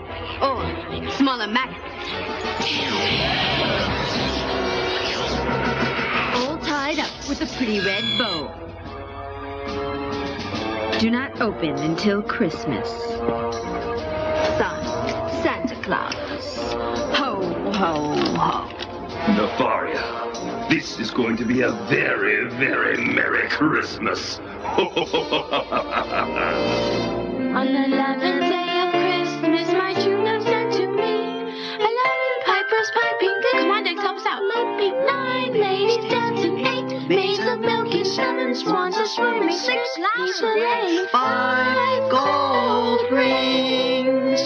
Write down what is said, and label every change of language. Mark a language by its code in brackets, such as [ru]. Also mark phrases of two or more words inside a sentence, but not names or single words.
[en] Or smaller maggots. All tied up with a pretty red bow. Do not open until Christmas. Signed, Santa Claus. Ho, ho, ho. Nefaria, this is going to be a very, very Merry Christmas. On the 11th day of Christmas, my true love sent to me 11 pipers piping. Come on, Dex, help us out. 9 ladies dancing, 8 maids of milk, and 7 swans are swimming, 6 laps a lane, 5 gold rings.